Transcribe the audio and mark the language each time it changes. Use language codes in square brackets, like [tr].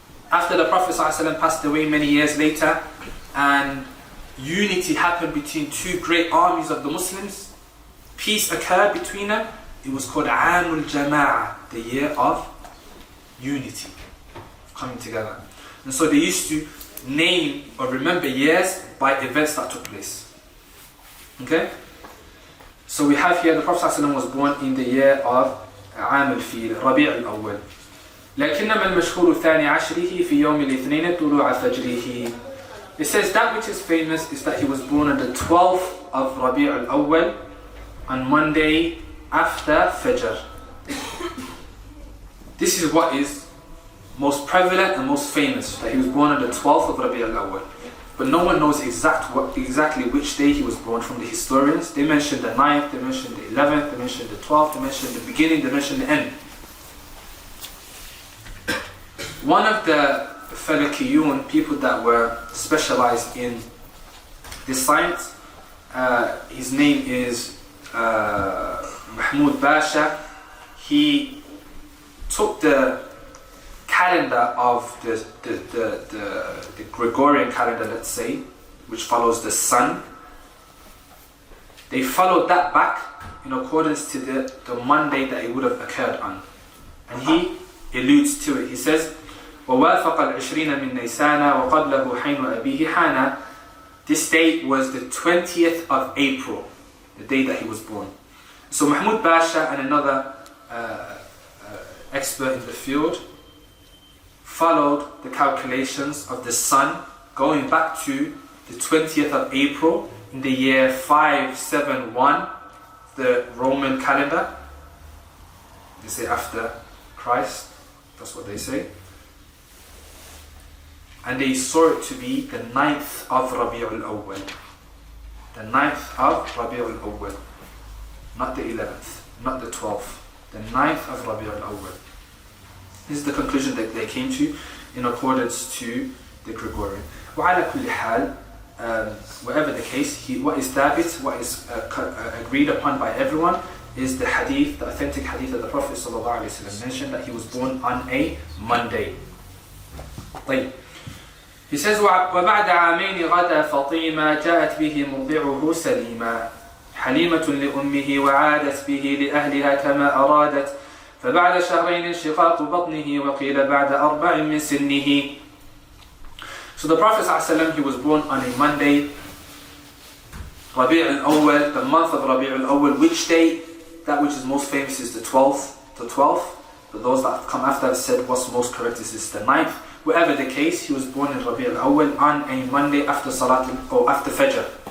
[en] After the Prophet ﷺ passed away many years later and unity happened between 2 great armies of the Muslims, peace occurred between them, it was called Amul Jama'ah, the year of unity, coming together. And so they used to name or remember years by events that took place. Okay? So we have here the Prophet ﷺ was born in the year of Al-Fil, Rabi' al-Awwal. [ar] لكنما المشهور ثاني عشره في يوم الاثنين طلوع فجره. [en] It says that which is famous is that he was born on the 12th of Rabi' al-Awwal, on Monday after Fajr. This is what is most prevalent and most famous, that he was born on the 12th of Rabi' al-Awwal. But no one knows exactly which day he was born from the historians. They mentioned the 9th, they mentioned the 11th, they mentioned the 12th, they mentioned the beginning, they mentioned the end. One of the Falakiyun, people that were specialized in this science, his name is Mahmoud Basha. He took the calendar of the Gregorian calendar, let's say, which follows the sun. They followed that back in accordance to the Monday that it would have occurred on. And he alludes to it. He says, [ar] وَوَافَقَ الْعِشْرِينَ مِنْ نَيْسَانَ وَقَبْلَهُ حَيْنُ أَبِيهِ حَانَ. [en] This date was the 20th of April, the day that he was born. So Mahmoud Basha and another expert in the field, followed the calculations of the sun going back to the 20th of April in the year 571, the Roman calendar. They say after Christ, that's what they say. And they saw it to be the 9th of Rabi'ul Awwal. The 9th of Rabi'ul Awwal. Not the 11th, not the 12th. The 9th of Rabi'ul Awwal. This is the conclusion that they came to in accordance to the Gregorian. [ar] وعلى كل حال, [en] whatever the case, what is thabit, what is agreed upon by everyone, is the hadith, the authentic hadith that the Prophet ﷺ mentioned, that he was born on a Monday. [ar] طيب. [en] He says, [ar] وبعد عامين غدا فطيمة جاءت به مرضعه سليما حليمة لأمه وعادت به لأهلها كما أرادت فبعد شهرين انشقاق بطنه وقيل بعد 4 من سنه. [en] So the Prophet ﷺ, he was born on a Monday, Rabi' al-Awwal, the month of Rabi' al-Awwal. Which day? That which is most famous is the 12th. But those that come after have said what's most correct is the 9th. Whatever the case, he was born in Rabi' al-Awwal on a Monday after Salat or after Fajr.